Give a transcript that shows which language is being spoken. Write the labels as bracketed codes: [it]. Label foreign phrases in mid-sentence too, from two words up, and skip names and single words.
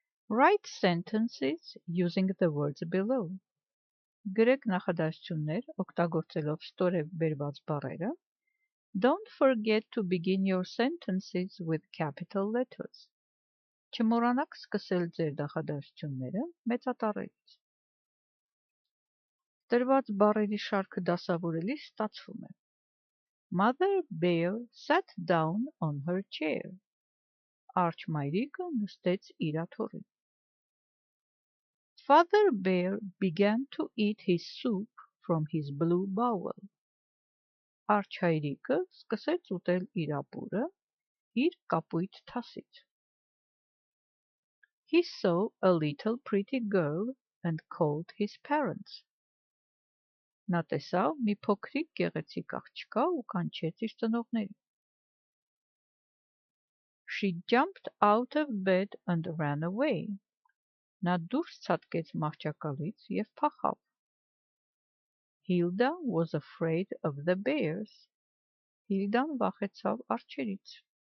[en] Write sentences using the words below. [hy] Գրեք նախադասություններ օգտագործելով ստորև բերված բառերը. [en] Don't forget to begin your sentences with capital letters. [hy] Չմոռանաք սկսել ձեր նախադասությունները մեծատառերից։ Տրված բառերի շարքը դասավորելիս ստացվում է. [en] Mother Bear sat down on her chair. [hy] Արջը մայրիկը նստեց իր աթոռին. [en] Father Bear began to eat his soup from his blue bowl. [hy] Արջը հայրիկը սկսեց ուտել իր ապուրը իր կապույտ թասից. [en] He saw a little pretty girl and called his parents. [hy] Նա տեսավ մի փոքրիկ գեղեցիկ աղջկա ու կանչեց իր ծնողներին. [en] She jumped out of bed and ran away. [hy] Նա դուրս ցատկեց մահճակալից և փախավ. [en] Hilda was afraid of the bears. [hy] Հիլդան վախեցավ արջերից.